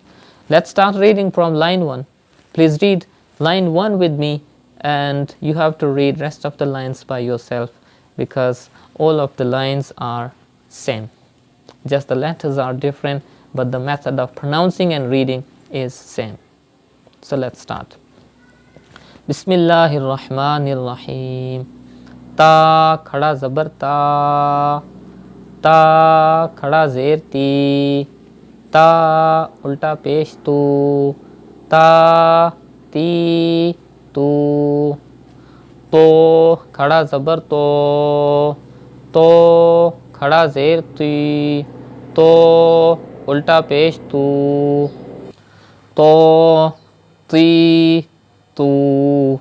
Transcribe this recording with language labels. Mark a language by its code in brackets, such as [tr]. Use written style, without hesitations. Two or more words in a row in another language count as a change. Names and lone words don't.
[en] Let's start reading from line 1. Please read line 1 with me, and you have to read rest of the lines by yourself, because all of the lines are same. Just the letters are different, but the method of pronouncing and reading is same. So let's start. [ar] بسم الله الرحمن الرحيم. [ur] ت کھڑا زبر تا، ت کھڑا زیر تی، ت الٹا پیش تو، تا تی تو، ٹ کھڑا زبر ٹا ٹ کھڑا زیر ٹی، ٹ الٹا پیش ٹو، ٹا ٹی ٹو.